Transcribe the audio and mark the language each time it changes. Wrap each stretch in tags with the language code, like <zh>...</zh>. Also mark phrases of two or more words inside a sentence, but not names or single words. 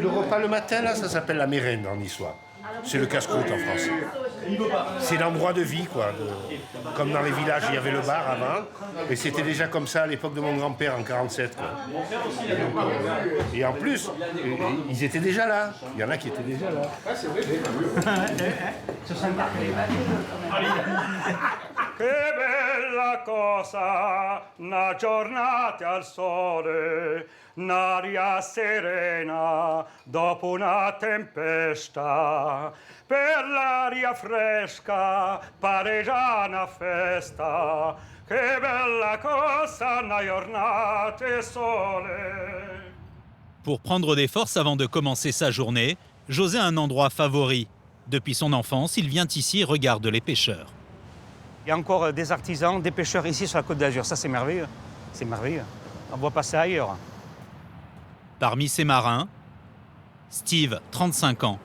<fr>Le repas le matin, là, ça s'appelle la mérende en niçois. C'est le casse-croûte en français. C'est l'endroit de vie, quoi. Comme dans les villages, il y avait le bar avant. Et c'était déjà comme ça à l'époque de mon grand-père, en 47. Quoi. Et en plus, ils étaient déjà là. Il y en a qui étaient déjà là.</fr> <it>Che bella cosa, una giornata al sole, un'aria serena dopo una tempesta. Per l'aria fresca pare già una festa. Che bella cosa, una giornata al sole.</it> <fr>Pour prendre des forces avant de commencer sa journée, José a un endroit favori. Depuis son enfance, il vient ici et regarde les pêcheurs. Il y a encore des artisans, des pêcheurs ici sur la Côte d'Azur. Ça, c'est merveilleux. C'est merveilleux. On ne voit pas ça ailleurs. Parmi ces marins, Steve, 35 ans.</fr>